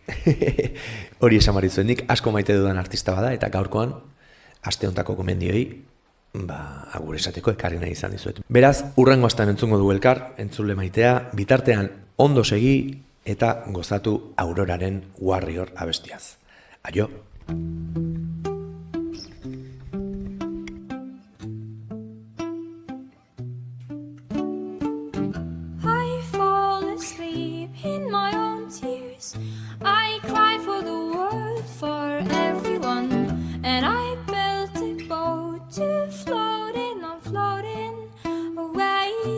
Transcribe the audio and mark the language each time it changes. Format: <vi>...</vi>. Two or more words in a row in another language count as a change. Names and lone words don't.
<eu>Hori esan barizuen nik, asko maite dudan artista bada, eta gaurkoan, aste hontako gomendioi, agur esateko ekarri nahi izan dizuet. Beraz, urrengo astean entzungo du elkar, entzule maitea, bitartean ondo segi eta gozatu Auroraren Warrior abestiaz. Aio!</eu> <en>I fall asleep in my own tears. I cry for the world, for everyone, and I built a boat to float in, I'm floating away.</en>